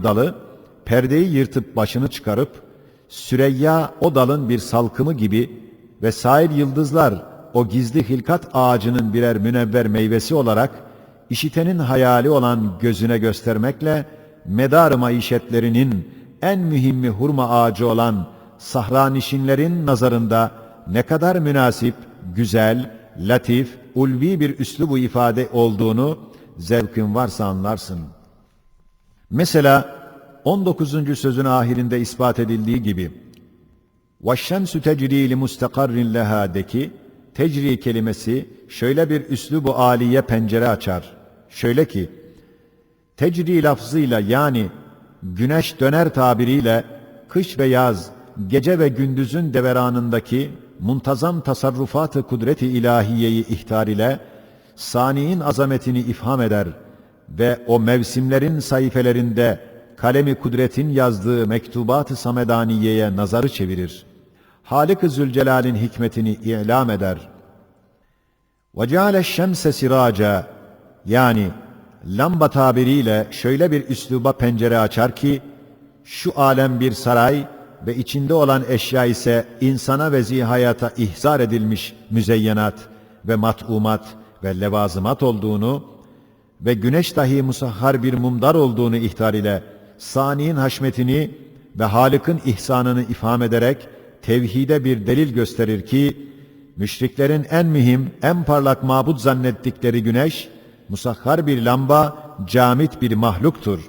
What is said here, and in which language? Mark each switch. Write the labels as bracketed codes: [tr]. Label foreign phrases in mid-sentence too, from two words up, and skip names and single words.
[tr] dalı, perdeyi yırtıp başını çıkarıp, Süreyya o dalın bir salkımı gibi ve sair yıldızlar o gizli hilkat ağacının birer münevver meyvesi olarak, işitenin hayali olan gözüne göstermekle, medar-ı maişetlerinin en mühimmi hurma ağacı olan sahranişinlerin nazarında ne kadar münasip, güzel, latif, ulvi bir üslubu ifade olduğunu zevkin varsa anlarsın. Mesela 19. sözün ahirinde ispat edildiği gibi [ar] وَالشَّمْسُ تَجْرِي لِمُسْتَقَرٍ لَهَا [tr] tecri kelimesi şöyle bir üslubu âliye pencere açar. Şöyle ki, tecri lafzıyla yani güneş döner tabiriyle kış ve yaz, gece ve gündüzün deveranındaki muntazam tasarrufat-ı kudret-i ilahiyeyi ihtar ile sani'in azametini ifham eder ve o mevsimlerin sayfelerinde kalemi kudretin yazdığı mektubat-ı samedaniyeye nazarı çevirir. Halik-i Zülcelal'in hikmetini ilam eder. [ar] وَجَعَلَ الشَّمْسَ سِرَاجًا [tr] yani lamba tabiriyle şöyle bir üsluba pencere açar ki, şu alem bir saray ve içinde olan eşya ise insana ve zihayata ihzar edilmiş müzeyyenat ve mat'umat ve levazımat olduğunu ve güneş dahi musahhar bir mumdar olduğunu ihtar ile sani'in haşmetini ve Halık'ın ihsanını ifham ederek tevhide bir delil gösterir ki, müşriklerin en mühim, en parlak mabut zannettikleri güneş, musahhar bir lamba, camit bir mahluktur.